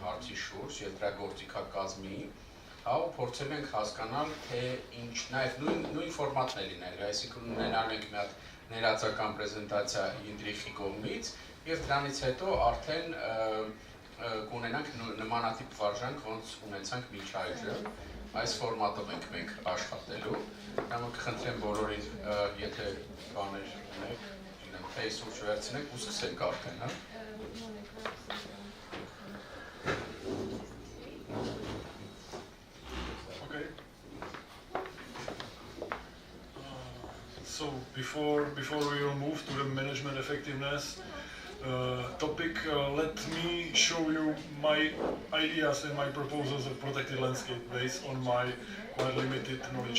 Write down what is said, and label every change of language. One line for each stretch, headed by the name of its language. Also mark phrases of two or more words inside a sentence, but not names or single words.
Armenian: հարցի շուրջ եւ դրա գործիքակազմի, հա, փորձել ենք հասկանալ, թե ինչ, նաեւ նույն ֆորմատն է լինել, այսինքն ունենալ ենք մի հատ ներածական պրեզենտացիա Ինդրիխի կողմից եւ դրանից հետո արդեն կունենանք նմանատիպ վարժանք, ոնց ունեցանք մինչ այժմ, այս ֆորմատով ենք մենք աշխատելու, դրանով կխնդրեմ բոլորին, եթե բաներ ունեք, թեյ սուրճ վերցնեք ու սկսենք արդեն, հա։
English: So before we will move to the management effectiveness topic, let me show you my ideas and my proposals of protected landscape based on my limited knowledge.